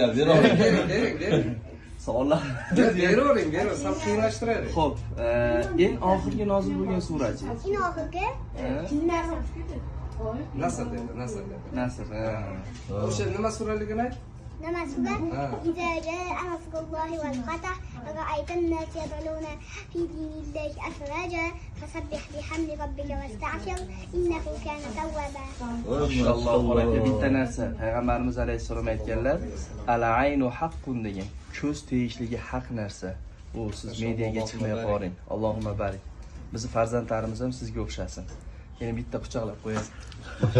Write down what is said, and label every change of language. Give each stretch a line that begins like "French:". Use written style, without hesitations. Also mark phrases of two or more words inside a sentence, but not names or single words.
Uzbek: Bering. Savollar. Beravering, sal qiynalashtiraylik. Xo'p, eng oxirgi nozil bo'lgan surachi? Eng oxirgi Nasr dedi. Nasr. O'sha nima suraligini ayt? nima sura?
Arabic: إذا جاء نصر الله والفتح ورأيت الناس يدخلون في دين الله أفواجا فسبح بحمد ربك واستغفر إنه كان توابا.
Uzbek: Mashalloh, aka bitta narsa Payg'ambarimiz alayhissalom aytganlar,
Arabic: العين حق
Uzbek: degan. Ko'z tegishligi haq narsa. U siz mediaga chiqmay qoling.
Arabic: اللهم بارك.
Uzbek: Bizni farzandlarimiz ham sizga o'xshasin. Yana bitta quchoqlab qo'yasiz.